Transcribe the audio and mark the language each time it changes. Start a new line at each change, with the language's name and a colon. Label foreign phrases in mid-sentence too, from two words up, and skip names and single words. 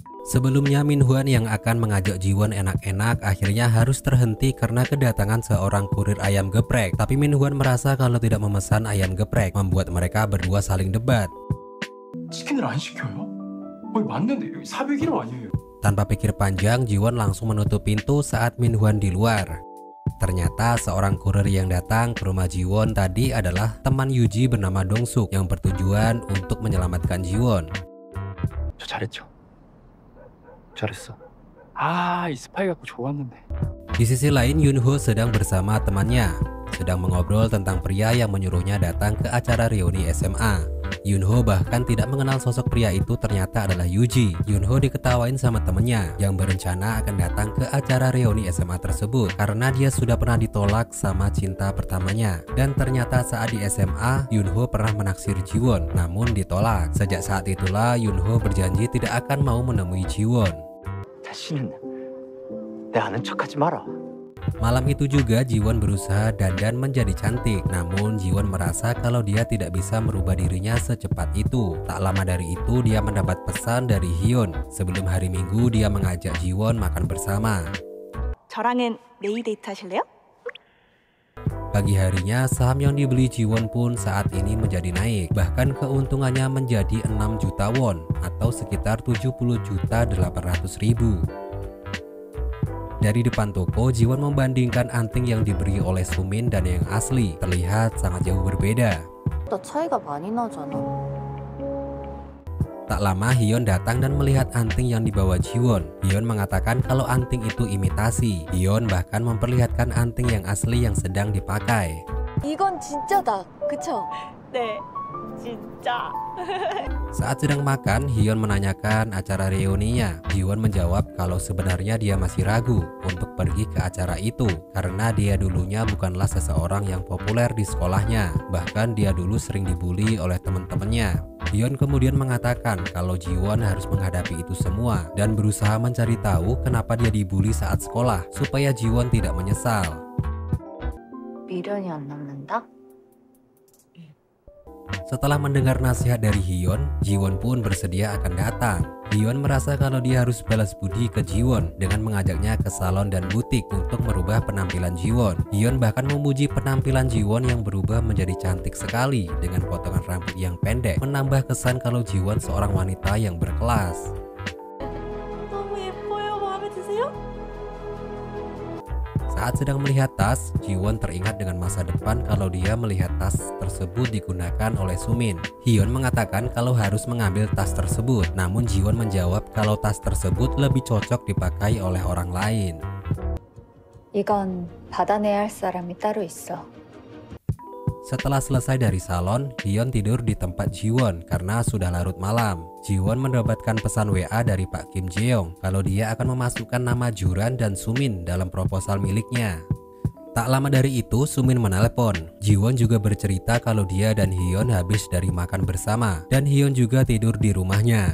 Indonesian: Sebelumnya Minhwan yang akan mengajak Jiwon enak-enak akhirnya harus terhenti karena kedatangan seorang kurir ayam geprek. Tapi Minhwan merasa kalau tidak memesan ayam geprek, membuat mereka berdua saling debat.
Korean: 치킨을 안 시켜요? 거기 맞는데 여기 401호 아니에요?
Indonesian: Tanpa pikir panjang, Jiwon langsung menutup pintu saat Minhwan di luar. Ternyata seorang kurir yang datang ke rumah Jiwon tadi adalah teman Yuji bernama Dongsuk yang bertujuan untuk menyelamatkan Jiwon.
Korean: 저 잘했죠? 잘했어. 이 스파이 갖고 좋았는데.
Indonesian: Di sisi lain, Yunho sedang bersama temannya, sedang mengobrol tentang pria yang menyuruhnya datang ke acara reuni SMA. Yunho bahkan tidak mengenal sosok pria itu ternyata adalah Yuji. Yunho diketawain sama temennya yang berencana akan datang ke acara reuni SMA tersebut karena dia sudah pernah ditolak sama cinta pertamanya. Dan ternyata saat di SMA, Yunho pernah menaksir Jiwon, namun ditolak. Sejak saat itulah Yunho berjanji tidak akan mau menemui Jiwon.
Korean: 다시는 내 아는 척하지 마라.
Indonesian: Malam itu juga Jiwon berusaha dandan menjadi cantik, namun Jiwon merasa kalau dia tidak bisa merubah dirinya secepat itu. Tak lama dari itu dia mendapat pesan dari Hyun. Sebelum hari Minggu dia mengajak Jiwon makan bersama.
Korean: 저랑은 메이 데이트 하실래요?
Indonesian: Pagi harinya saham yang dibeli Jiwon pun saat ini menjadi naik. Bahkan keuntungannya menjadi 6 juta won atau sekitar 70.800.000. Dari depan toko, Jiwon membandingkan anting yang diberi oleh Sumin dan yang asli. Terlihat sangat jauh berbeda.
Korean: 나 차이가 많이 나잖아.
Indonesian: Tak lama Hyun datang dan melihat anting yang dibawa Jiwon. Hyun mengatakan kalau anting itu imitasi. Hyun bahkan memperlihatkan anting yang asli yang sedang dipakai.
Korean: 이건 진짜다, 그쵸? 네, 진짜.
Indonesian: Saat sedang makan, Hyun menanyakan acara reuninya. Jiwon menjawab kalau sebenarnya dia masih ragu untuk pergi ke acara itu karena dia dulunya bukanlah seseorang yang populer di sekolahnya. Bahkan dia dulu sering dibully oleh teman-temannya. Hyun kemudian mengatakan kalau Jiwon harus menghadapi itu semua dan berusaha mencari tahu kenapa dia dibully saat sekolah supaya Jiwon tidak menyesal.
Korean: 미련이 안 남는다?
Indonesian: Setelah mendengar nasihat dari Hyun, Jiwon pun bersedia akan datang. Hyun merasa kalau dia harus balas budi ke Jiwon dengan mengajaknya ke salon dan butik untuk merubah penampilan Jiwon. Hyun bahkan memuji penampilan Jiwon yang berubah menjadi cantik sekali dengan potongan rambut yang pendek, menambah kesan kalau Jiwon seorang wanita yang berkelas.
Korean: 너무 예뻐요. 마음에 드세요?
Indonesian: Saat sedang melihat tas, Jiwon teringat dengan masa depan kalau dia melihat tas tersebut digunakan oleh Sumin. Hyun mengatakan kalau harus mengambil tas tersebut, namun Jiwon menjawab kalau tas tersebut lebih cocok dipakai oleh orang lain.
Korean: 이건 받아내야 할 사람이 따로 있어.
Indonesian: Setelah selesai dari salon, Hyun tidur di tempat Jiwon karena sudah larut malam. Jiwon mendapatkan pesan WA dari Pak Kim Jeong kalau dia akan memasukkan nama Juran dan Sumin dalam proposal miliknya. Tak lama dari itu, Sumin menelpon. Jiwon juga bercerita kalau dia dan Hyun habis dari makan bersama dan Hyun juga tidur di rumahnya.